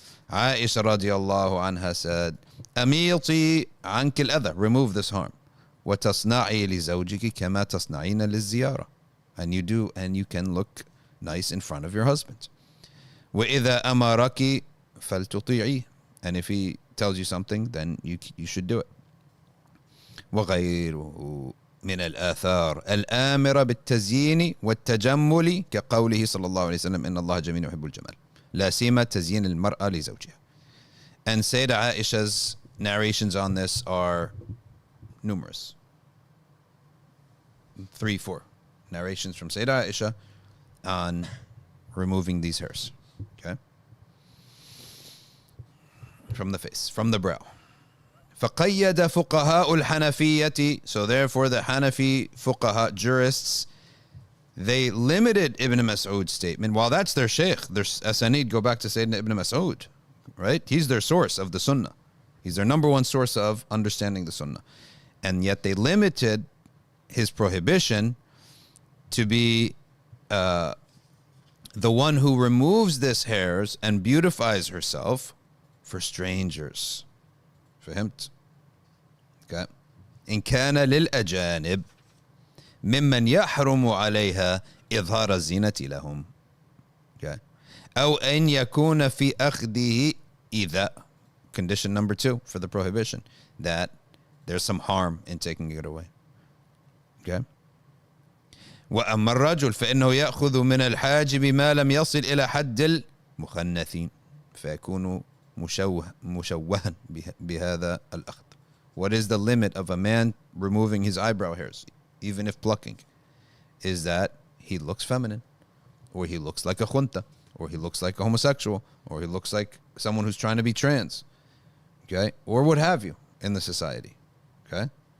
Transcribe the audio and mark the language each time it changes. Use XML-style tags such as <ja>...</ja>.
<en>Aisha radiallahu anha said,</en> <ar>أميطي عنك الأذى,</ar> <en>remove this harm.</en> <ar>وتصنعي لزوجك كما تصنعين للزيارة,</ar> <en>and you can look nice in front of your husband.</en> <ar>وإذا أمرك فلتطيعيه,</ar> <en>and if he tells you something, then you should do it.</en> <ar>وغيره من الآثار الآمرة بالتزيين والتجمل كقوله صلى الله عليه وسلم إن الله جميل يحب الجمال لا سيما تزيين المرأة لزوجها.</ar> <en>And Sayyidah Aisha's narrations on this are numerous. 3, 4. narrations from Sayyidah Aisha on removing these hairs. Okay? From the face, from the brow.</en> <ar>فَقَيَّدَ فُقَهَاءُ الْحَنَفِيَّةِ.</ar> <en>So therefore the Hanafi fuqaha jurists, they limited Ibn Mas'ud's statement. While that's their sheikh, their asanid go back to Sayyidina Ibn Mas'ud, right? He's their source of the sunnah. He's their number one source of understanding the sunnah. And yet they limited his prohibition to be the one who removes this hairs and beautifies herself for strangers.</en> <ar>فهمت؟</ar> <en>Okay.</en> <ar>إن كان للأجانب ممن يحرم عليها إظهار الزينة لهم.</ar> <en>Okay.</en> <ar>أو أن يكون في أخذه إذا.</ar> <en>Condition number 2 for the prohibition, that there's some harm in taking it away. Okay.</en> <ar>وأما الرجل فإنه يأخذ من الحاجب ما لم يصل إلى حد المخنثين فيكون مشوها بهذا الأخذ.</ar> <en>What is the limit of a man removing his eyebrow hairs, even if plucking? Is that he looks feminine, or he looks like a khunta, or he looks like a homosexual, or he looks like someone who's trying to be trans, okay, or what have you in the society, okay?</en>